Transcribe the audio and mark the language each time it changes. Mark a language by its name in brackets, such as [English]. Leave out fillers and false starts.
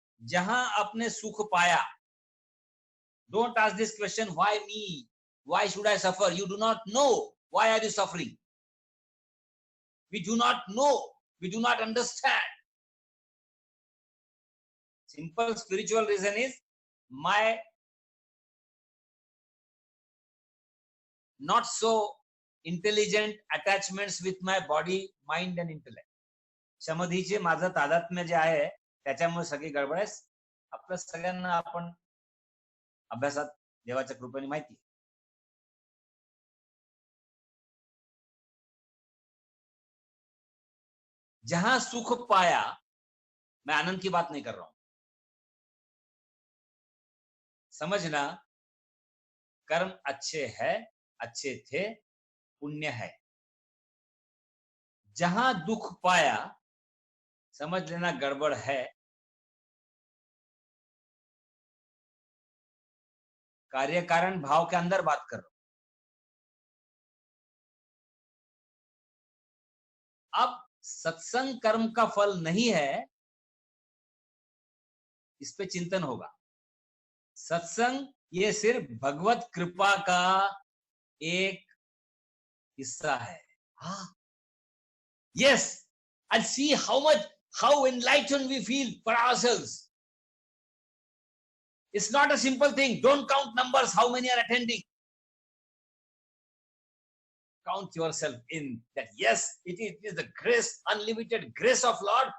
[Hindi] जहां आपने सुख पाया, [English] Don't ask this question why me, why should I suffer. You do not know why are you suffering. We do not know, we do not understand. Simple spiritual reason is my not so intelligent attachments with my body, mind and intellect. [Marathi] क्षमधीचे माझं तादात्म्य जे आहे त्याच्यामुळे सगळी गडबड आहे। आपल्या सगळ्यांना आपण अभ्यासात देवाच्या कृपेने माहिती आहे। [Hindi] जहां सुख पाया, मैं आनंद की बात नहीं कर रहा हूं, समझना, कर्म अच्छे है, अच्छे थे, पुण्य है। जहां दुख पाया, समझ लेना गड़बड़ है, कार्य कारण भाव के अंदर बात कर रहा हूं। अब सत्संग कर्म का फल नहीं है, इस पे चिंतन होगा। सत्संग ये सिर्फ भगवत कृपा का एक हिस्सा है। [English] हाँ, yes, and see how enlightened we feel for ourselves. It's not a simple thing. Don't count numbers, how many are attending. Count yourself in that. Yes, it is the grace, unlimited grace of Lord.